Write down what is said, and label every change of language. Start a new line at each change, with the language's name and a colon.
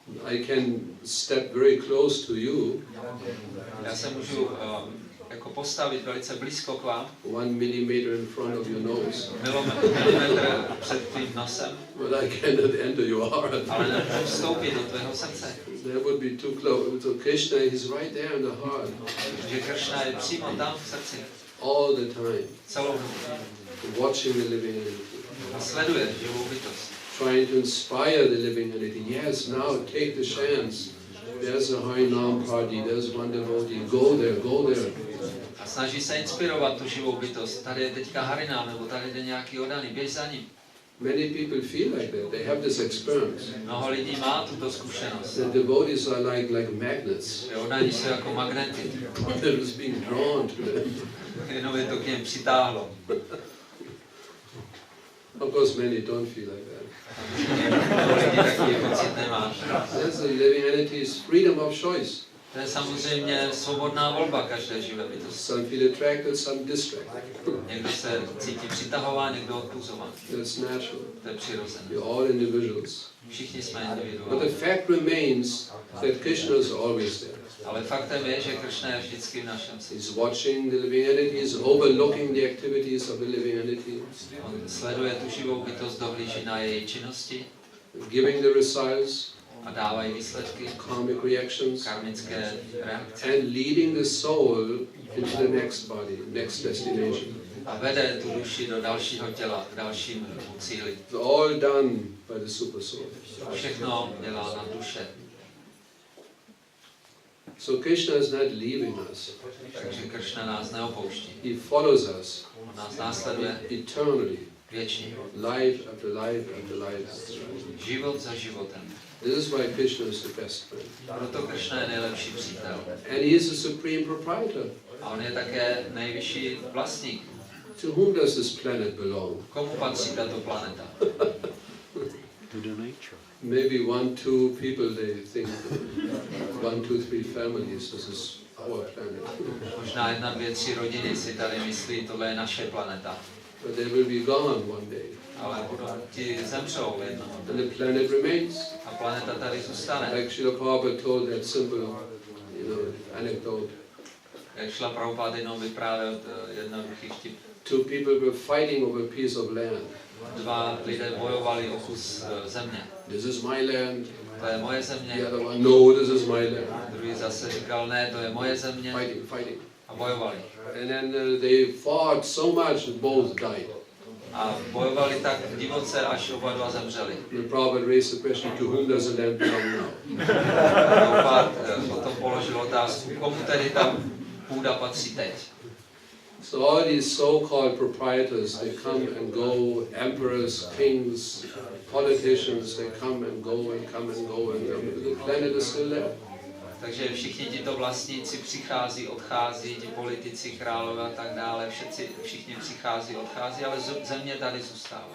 English: I can step very close to you.
Czech: Já se můžu jako postavit velice blízko k vám.
English: 1 millimeter in front of your nose.
Czech: Milimetr před tvým nosem.
English: But I cannot enter your heart.
Czech: Ale nemůžu vstoupit do tvého srdce.
English: That would be too close. So Krishna is right there in the heart.
Czech: Že Kršna je přímo tam v srdci.
English: All the time.
Czech: Celou dobu.
English: Watching the living entity.
Czech: A sleduje živou bytost.
English: Trying to inspire the living entity. Yes, now take the chance. There's a Harinam party. There's one devotee. Go there, go there.
Czech: A snaží se inspirovat tu živou bytost. Tady je teďka Harinám, nebo tady jde nějaký odaný, běž za ním.
English: Many people feel like that. They have this experience.
Czech: Mnoho lidí má tuto zkušenost.
English: The devotees are like magnets.
Czech: Odaní jsou jako magnety.
English: They're just being drawn to them.
Czech: Jenom je to k něm přitáhlo.
English: Of course, many don't feel like that.
Czech: Lidi takový pocit nemá.
English: That's the living entity's freedom of choice.
Czech: To je samozřejmě svobodná volba každé živé bytosti.
English: Some feel attracted, some distracted.
Czech: Někdo se cítí přitahován, někdo odpuzován.
English: That's natural.
Czech: To je přirozené.
English: We're all individuals.
Czech: Všichni jsme
English: But
Czech: individuální.
English: the fact remains that Krishna is always there.
Czech: Ale faktem je, že Kršna je vždycky v našem srdci.
English: He's watching the living entity, he's overlooking the activities of the living entity.
Czech: On sleduje tu živou bytost, dohlíží na její činnosti
English: Giving the results,
Czech: a dávají výsledky,
English: karmic reactions,
Czech: karmické reakce.
English: and leading the soul into the next body, next destination.
Czech: A vede tu duši do dalšího těla, k dalšímu cíli.
English: It's all done by the super soul.
Czech: Všechno dělá na duše.
English: So Krishna is not leaving us.
Czech: Takže Kršna nás neopouští.
English: He follows us
Czech: On nás následuje
English: eternally,
Czech: věčně.
English: life after life after life after life.
Czech: Život za životem.
English: This is why Krishna is the best friend.
Czech: Proto Kršna je nejlepší přítel.
English: And he is the supreme proprietor.
Czech: A on je také nejvyšší vlastník.
English: To whom does this planet belong?
Czech: Komu patří tato planeta?
English: To the nature. Maybe 1, 2 people, they think 1, 2, 3 families, this is our planet.
Czech: Možná 1, 2, 3 rodiny si tady myslí, tohle je naše planeta.
English: But they will be gone one day.
Czech: Ale ti zemřou jednou.
English: And the planet remains.
Czech: A planeta tady zůstane.
English: Like Srila Prabhupada told that simple, anecdote.
Czech: Jak šla Prabhupada jenom vyprávět jednoduchý vtip.
English: 2 people were fighting over a piece of land.
Czech: 2 lidé bojovali o kus země.
English: This is my land.
Czech: To je moje země.
English: The other one, no, this is my land.
Czech: Druhý zase říkal, ne, to je moje země.
English: Fighting.
Czech: A bojovali.
English: And then they fought so much that both died.
Czech: A bojovali tak divoce, až oba dva zemřeli.
English: The Prabhupada raised the question, to whom does the land belong now?
Czech: Prabhupada potom položil otázku, komu tedy ta půda patří teď.
English: So all these so-called proprietors, they come and go, emperors, kings, politicians, they come and go and come and go, and the planet is still there.
Czech: Takže všichni tito vlastníci přichází, odchází, ti politici, králové a tak dále, všichni přichází, odchází, ale země tady zůstává.